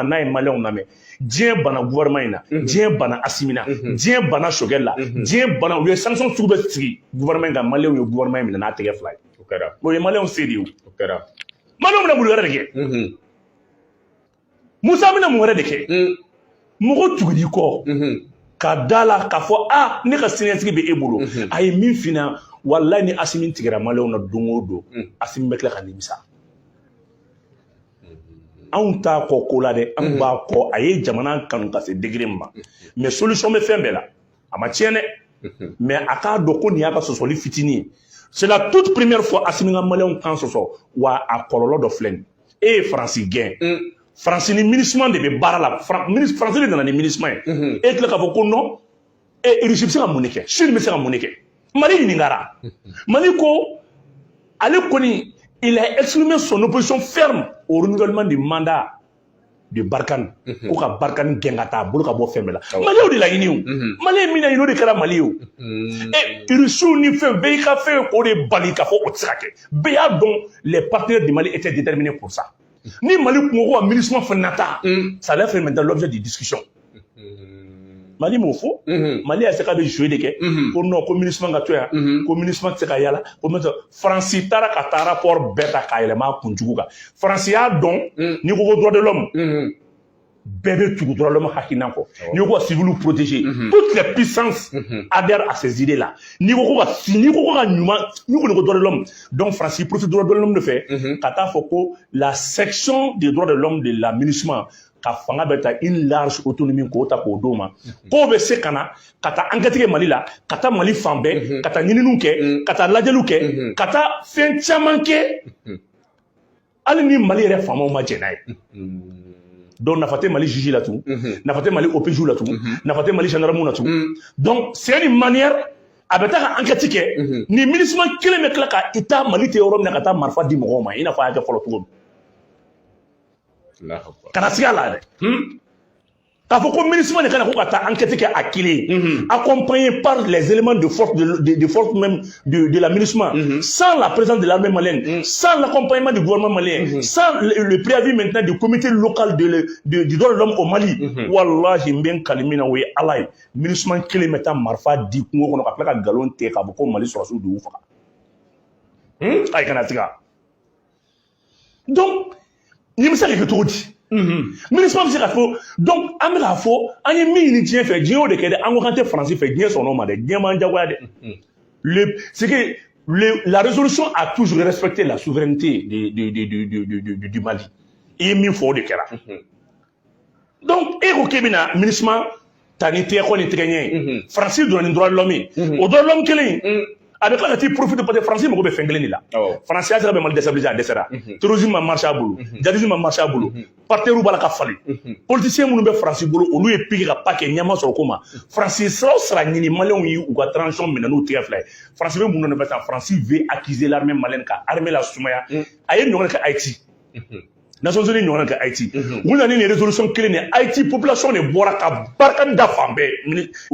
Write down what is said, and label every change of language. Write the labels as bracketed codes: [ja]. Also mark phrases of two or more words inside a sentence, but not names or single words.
[bm] n'a ye maliyɛnw lamɛn diɲɛ bana gouvernement in na diɲɛ bana Assimi na diɲɛ bana Choguel la diɲɛ bana u ye sanction sugu bɛɛ sigi gouvernement kan maliyɛnw ye gouvernement minɛ n'a tɛgɛ fila ye o ye maliyɛnw se de ye o maliyɛnw bɛna mun wɛrɛ de kɛ Musa bɛna mun wɛrɛ de kɛ mɔgɔ tugudi kɔ ka da la k'a fɔ ne ka siniɲɛsigi bɛ e bolo a ye min f'i ɲɛna walayi ni Assimi tigɛra maliyɛnw na don o don Assimi bɛ tila ka nimisa anw t'a kɔ ko la dɛ an b'a kɔ a ye jamana kanu ka se degré min ma [fr] mais solution [bm] bɛ fɛn bɛɛ la a ma tiɲɛ dɛ mais a k'a dɔn ko nin y'a ka sɔsɔli fitinin ye [fr] c'est la toute première fois [bm] Assimi ka maliyɛnw kan sɔsɔ wa a kɔlɔlɔ dɔ filɛ nin e ye France gɛn France ni MINUSMA de bɛ baara la France de nana ni MINUSMA ye e tila k'a fɔ ko non Russie bɛ se ka mun de kɛ Chine bɛ se ka mun de kɛ Mali ɲininkara Mali ko ale kɔni [fr] il a exprimé son opposition ferme au renouvellement du mandat de Barkhane [bm] ko ka Barkhane gɛn ka taa a bolo ka bɔ fɛn bɛɛ la Maliɲɛnw de laɲini o Mali ye min laɲini o de kɛra Mali ye o Russiw ni fɛn bɛɛ y'i ka fɛn o de bali k'a fɔ o tɛ se ka kɛ bɛɛ y'a dɔn [fr] les partenaires du Mali étaient déterminés pour ça [bm] ni Mali kungo ko ka MINUSMA fana nata [fr] ça allait faire maintenant l'objet de discussion [bm] Mali m'o fɔ Mali y'a se k'a bɛ jouer de kɛ ko non ko MINUSMA ka to yan ko MINUSMA tɛ se ka yala ko France taara ka taa rapport bɛɛ ta k'a yɛlɛma a kunjugu kan France y'a dɔn n'i [fr] ko droit de l'homme [bm] bɛɛ bɛ tugu [fr] droit de l'homme [bm] hakilina kɔ n'i ko ka [fr] civils protéger toutes les puissances adhèrent à ces idées là [bm] n'i ko ka ɲuman n'i ko [fr] droit de l'homme donc France profite droit de l'homme [bm] de fɛ ka taa fɔ ko [fr] la section des droits de l'homme de la MINUSMA [bm] ka fanga bɛ ta [fr] une large autonomie [bm] k'o ta k'o d'o ma k'o bɛ se ka na ka taa enquête kɛ Mali la ka taa Mali fan bɛɛ ka taa ɲininiw kɛ ka taa lajɛliw kɛ ka taa fɛn caman kɛ hali ni Mali yɛrɛ faamaw ma jɛn n'a ye donc nafa tɛ Mali juge la tugun nafa tɛ Mali OPJ la tugun nafa tɛ Mali gendarme la tugun [fr] donc c'est une manière [bm] a bɛ taa ka enquête kɛ ni MINUSMA kelen bɛ tila ka i ta Mali tɛ yɔrɔ min na ka taa marifa di mɔgɔw ma i n'a fɔ a y'a kɛ fɔlɔ cogo min kana siga la dɛ k'a fɔ ko MINUSMA de kana ko ka taa enquête kɛ a kelen [fr] accompagné par les éléments de force même de la MINUSMA sans la présence de l'armée malienne sans l'accompagnement du gouvernement malien sans le préavis maintenant du comité local du droit de l'homme au Mali [bm] wallahi n bɛ n kali min na o ye Ala ye MINUSMA kelen bɛ taa marifa di kungo kɔnɔ ka tila ka nkalon tigɛ k'a fɔ ko Mali sɔrɔsiw de y'u faga ayi kana siga donc nin bɛ se ka kɛ cogo di MINUSMA bɛ se ka fɔ donc an bɛ k'a fɔ an ye min ɲini diɲɛ fɛ diɲɛ y'o de kɛ dɛ an ko k'an tɛ Faransi fɛ diɲɛ sɔnn'o ma dɛ diɲɛ m'an jagoya dɛ [fr] c'est que la résolution a toujours respecté la souveraineté du Mali [bm] i ye min fɔ o de kɛra donc e ko k'e bɛna MINUSMA ta ni tɛgɛ kɔ ni tɛgɛ ɲɛ ye Faransi donna ni [fr] droit de l'homme [bm] ye o droit [fr] de l'homme [bm] kelen a bɛ tila ka t'i profiter [fr] parce que [bm] Faransi mago bɛ fɛn kelen de la Faransi y'a sera bɛ Mali déstabiliser a dɛsɛra terrorisme ma marché a bolo djihadisme ma marché a bolo partenaires b'a la ka falen politiciens minnu bɛ Faransi bolo olu ye piqué ka pas kɛ ɲɛma sɔrɔ ko ma Faransi sira o sira ɲini maliyɛnw ye u ka transition minɛ n'u tigɛ fila ye Faransi bɛ mun nɔfɛ tan Faransi [fr] veut accuser l'armée malienne [bm] ka armée la sumaya a ye ɲɔgɔn kɛ Haïti Nations Unies ɲɔgɔn ka Haïti u nana ni résolution kelen de Haïti population de bɔra ka barika da fan bɛɛ